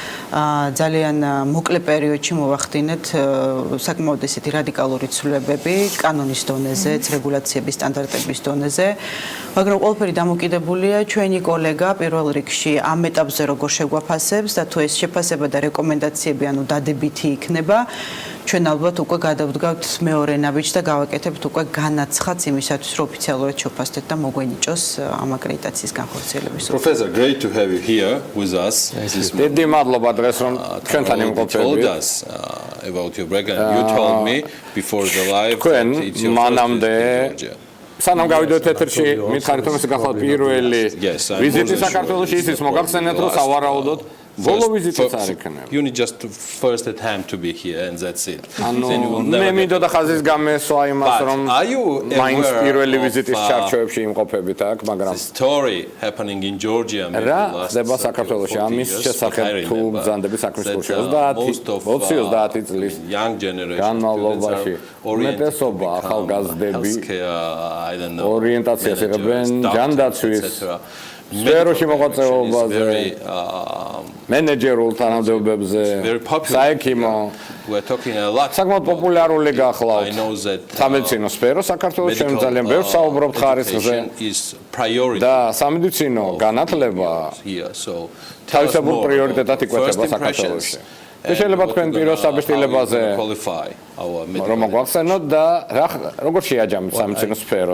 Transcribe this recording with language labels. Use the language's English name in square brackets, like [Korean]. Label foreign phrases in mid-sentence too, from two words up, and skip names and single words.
[Georgian] ძალიან მოკლე პერიოდში მოვახდინეთ საკმაოდ ესეთი რადიკალური ცვლილებები კანონის დონეზე, რეგულაციების სტანდარტების დონეზე, მაგრამ ყველაფერი დამოკიდებულია ჩვენი კოლეგა პირველ რიგში ამ ეტაპზე როგორ შეგვაფასებს და თუ ეს შეფასება და რეკომენდაციები ანუ დადებითი იქნება, ჩვენ ალბათ უკვე გადავდგავთ მეორე ნაბიჯს და გავაკეთებთ უკვე განაცხადს იმისათვის, რომ ოფიციალურად შევფასდეთ და მოგვენიჭოს ამ აკრედიტაციის განხორციელების. [English] Professor, great to have you here with us. [Georgian] დიდი მადლობა დღეს რომ ჩვენთან იმყოფებით. [English] About your background, you told me before the live that it's your [Georgian] მანამდე სანამ გავიდოთ ეთერში, მითხარით რომ ეს გახლავთ პირველი ვიზიტი საქართველოში, ისიც მოგახსენეთ რომ სავარაუდოდ ბოლო ვიზიტიც არ იქნება. [English] You need just first attempt to be here and that's it. [Georgian] მე მინდოდა ხაზის გამესვა იმას რომ მაინც პირველი ვიზიტის ჩარჩოებში იმყოფებით აქ, მაგრამ [English] story happening in Georgia maybe last. [Georgian] ხდება საქართველოში ამის შესახებ თუ ბრძანდები საქმის კურსში 20 წლის [English] young generation [Georgian] განმავლობაში უმეტესობა ახალგაზრდები ორიენტაციას იღებენ ჯანდაცვის სფეროში მოღვაწეობაზე მენეჯერულ თანამდებობებზე საექიმო საკმაოდ პოპულარული გახლავთ სამედიცინო სფერო საქართველოს ჩვენ ძალიან ბევრს საუბრობთ ხარისხზე და სამედიცინო განათლება თავისებურ პრიორიტეტად იკვეთება საქართველოში შეიძლება თქვენ პირველ საბეჭდილებაზე რომ მოგვახსენოთ და როგორ შეაჯამეთ სამედიცინო სფეროს